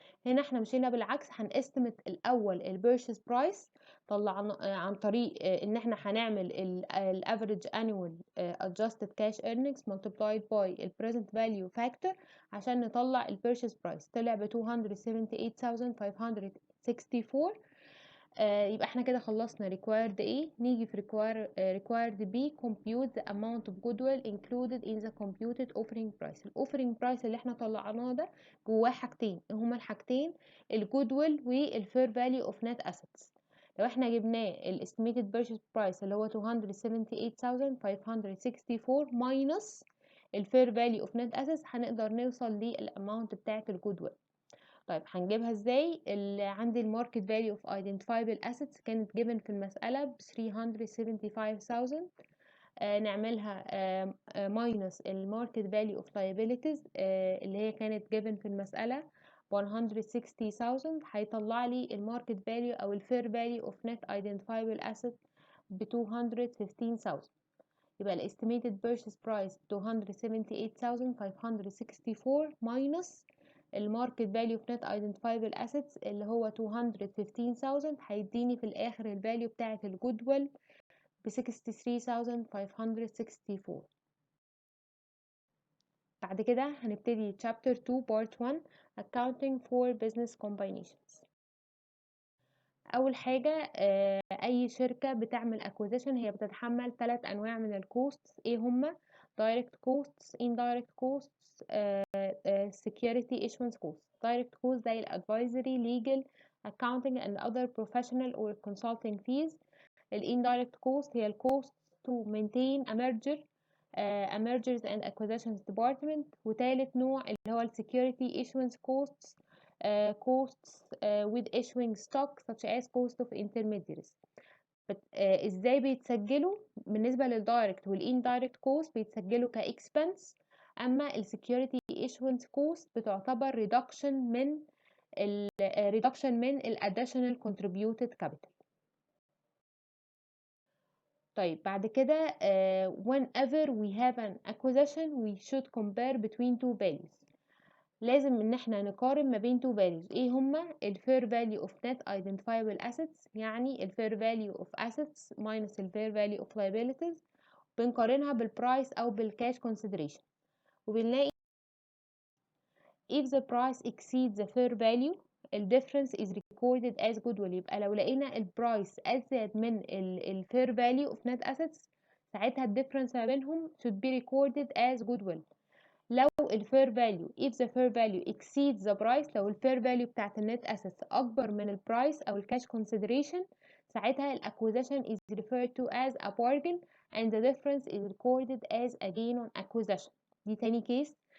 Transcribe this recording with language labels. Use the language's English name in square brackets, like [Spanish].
[Arabic] هنا احنا مشينا بالعكس، هنستمت الأول البيرشيز برايس طلعنا عن طريق ان احنا هنعمل الافريج انيوال adjusted cash earnings multiplied by ال present value factor عشان نطلع البيرشيز برايس. طلع ب 278,564. يبقى احنا كده خلصنا required A. نيجي في required B. [English] compute the amount of goodwill included in the computed offering price. [Arabic] ال offering price اللي احنا طلعناه ده جواه حاجتين، هما الحاجتين الجودويل والفير فاليو اوف نت assets. لو احنا جبناه ال estimated purchase price اللي هو 278,564 minus الفير فاليو اوف نت assets هنقدر نوصل للاماونت بتاعت الجودويل. طيب هنجيبها ازاي؟ اللي عندي الماركت فاليو اوف identifiable assets كانت given في المسألة ب 375,000. نعملها minus الماركت فاليو اوف liabilities اللي هي كانت given في المسألة 160,000. هيطلع لي الماركت فاليو او الفير فاليو اوف net identifiable asset ب 215,000. يبقى ال estimated purchase price 278,564 minus الماركت فاليو في net identifiable assets اللي هو 215,000 هيديني في الاخر الفاليو بتاعت الجودويل ب 63,564. بعد كده هنبتدي [English] chapter 2 part 1 accounting for business combinations. [Arabic] اول حاجه اي شركه بتعمل acquisition هي بتتحمل 3 انواع من الكوست. ايه هما؟ [English] direct costs, indirect costs, security issuance costs. direct costs زي advisory, legal, accounting and other professional or consulting fees. indirect cost هي costs to maintain a merger, a mergers and acquisitions department. [Arabic] وتالت نوع اللي هو [English] security issuance costs, costs with issuing stock such as cost of intermediaries. [Arabic] ازاي بيتسجلوا؟ بالنسبة للدايركت والindirect cost بيتسجلوا كاكسبنس اما السكيورتي ايشوانس كوست بتعتبر ريدكشن من الاديشنال contributed capital. طيب بعد كده [English] whenever we have an acquisition we should compare between two values. [Arabic] لازم ان احنا نقارن ما بين two values. ايه هما؟ [English] ال fair value of net identifiable assets، يعني ال fair value of assets minus ال fair value of liabilities، [Arabic] بنقارنها بالبرايس او بالكاش [English] consideration، [Arabic] وبنلاقي [English] if the price exceeds the fair value ال difference is recorded as goodwill. [Arabic] يبقى لو لقينا البرايس أزيد من ال fair value of net assets، ساعتها ال difference ما بينهم should be recorded as goodwill. [English] لو ال fair value if the fair value exceeds the price، لو ال fair value بتاعت ال net assets [Arabic] أكبر من [English] ال price أو ال cash consideration، [Arabic] ساعتها [English] ال acquisition is referred to as a bargain and the difference is recorded as a gain on acquisition. [Arabic] دي تاني كيس.